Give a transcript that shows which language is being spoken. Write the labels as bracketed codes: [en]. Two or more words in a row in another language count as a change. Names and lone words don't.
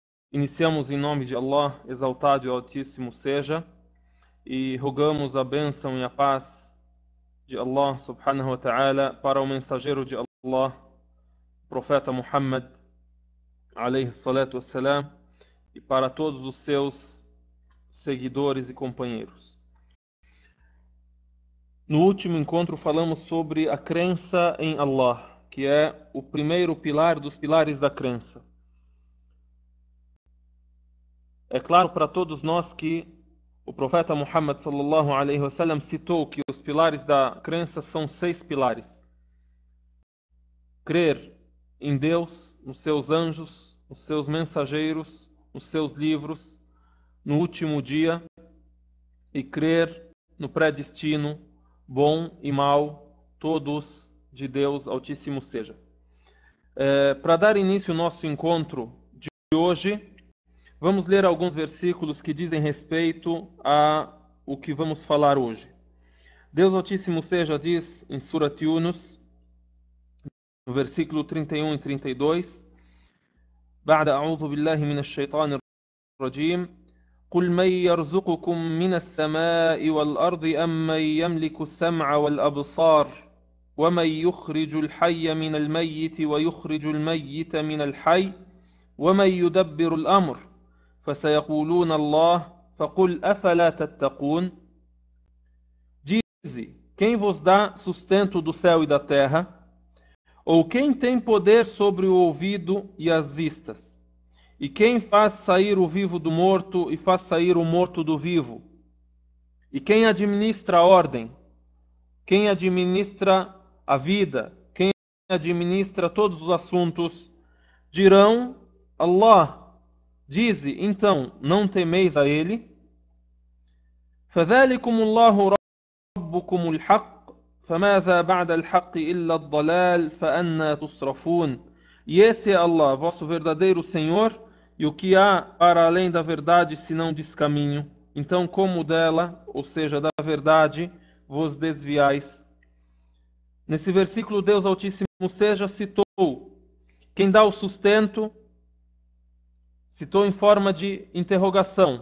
[pt] Iniciamos em nome de Allah, exaltado e altíssimo seja, e rogamos a bênção e a paz de Allah [ar] سبحانه وتعالى [pt] para o mensageiro de Allah, o profeta Muhammad, [ar] عليه الصلاة والسلام, [pt] e para todos os seus seguidores e companheiros. No último encontro falamos sobre a crença em Allah, que é o primeiro pilar dos pilares da crença. É claro para todos nós que o profeta Muhammad [ar] صلى الله عليه وسلم [pt] citou que os pilares da crença são 6 pilares. Crer em Deus, nos seus anjos, nos seus mensageiros, nos seus livros, no último dia, e crer no predestino, bom e mal, todos de Deus Altíssimo seja. Para dar início ao nosso encontro de hoje, vamos ler alguns versículos que dizem respeito a o que vamos falar hoje. Deus Altíssimo seja diz em Surat Yunus, no versículo 31 e 32, [ar] بعد أعوذ بالله من الشيطان الرجيم قل من يرزقكم من السماء والأرض أم من يملك السمع والأبصار ومن يخرج الحي من الميت ويخرج الميت من الحي ومن يدبر الأمر فسيقولون الله فقل أفلا تتقون. [pt] Dize, quem vos dá sustento do céu e da terra? Ou quem tem poder sobre o ouvido e as vistas? E quem faz sair o vivo do morto e faz sair o morto do vivo? E quem administra a ordem? Quem administra a vida? Quem administra todos os assuntos? Dirão, Allah. Dize, então, não temeis a Ele? [ar] فَذَلِكُمُ اللَّهُ رَبُّكُمُ الْحَقِّ فَمَاذَا بَعْدَ الْحَقِّ إِلَّا الضَّلَالِ فَأَنَّى تُصْرَفُونَ. [pt] E esse é Allah, vosso verdadeiro Senhor, e o que há para além da verdade senão descaminho? Então como dela, ou seja, da verdade, vos desviais? Nesse versículo Deus Altíssimo seja citou quem dá o sustento, citou em forma de interrogação.